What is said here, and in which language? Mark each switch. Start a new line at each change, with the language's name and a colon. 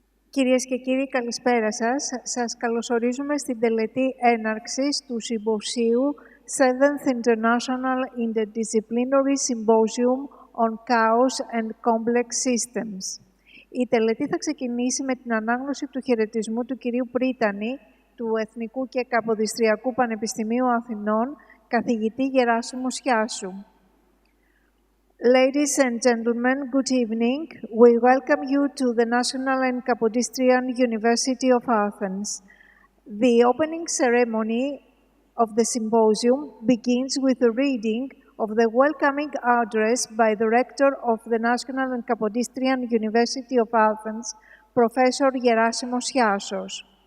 Greek: Κυρίες και κύριοι, καλησπέρα σας. Σας καλωσορίζουμε στην τελετή έναρξης του Συμποσίου 7th International Interdisciplinary Symposium on Chaos and Complex Systems. Η τελετή θα ξεκινήσει με την ανάγνωση του χαιρετισμού του κυρίου Πρίτανη, του Εθνικού και Καποδιστριακού Πανεπιστημίου Αθηνών, καθηγητή Γεράσιμου Σιάσου.
English: Ladies and gentlemen, good evening. We welcome you to the National and Kapodistrian University of Athens. The opening ceremony of the symposium begins with a reading of the welcoming address by the Rector of the National and Kapodistrian University of Athens, Professor Gerasimos Chiassos.